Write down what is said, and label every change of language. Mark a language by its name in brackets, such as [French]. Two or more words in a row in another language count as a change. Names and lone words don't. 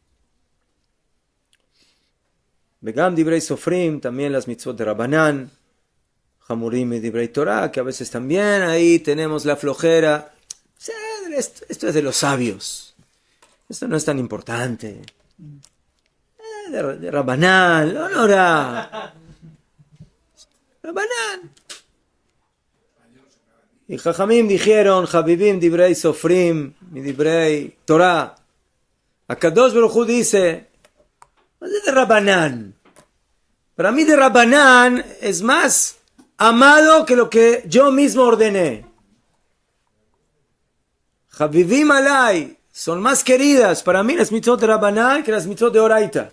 [Hebrew] בגם דברי סופרים, [Spanish] también las mitzvot de Rabbanan, Hamurim y [Hebrew] דברי תורה, [Spanish] que a veces también ahí tenemos la flojera. Esto es de los sabios. Esto no es tan importante. De Rabbanan, no Rabbanan. Y Jajamim dijeron, [Hebrew] חביבים דברי סופרים y דברי תורה. הקדוש ברוך הוא [Spanish] dice, es de Rabbanan. Para mí de Rabbanan es más amado que lo que yo mismo ordené. [Hebrew] חביבים עלי [Spanish] son más queridas para mí las mitzvot de Rabbanan que las mitzvot de Oraita.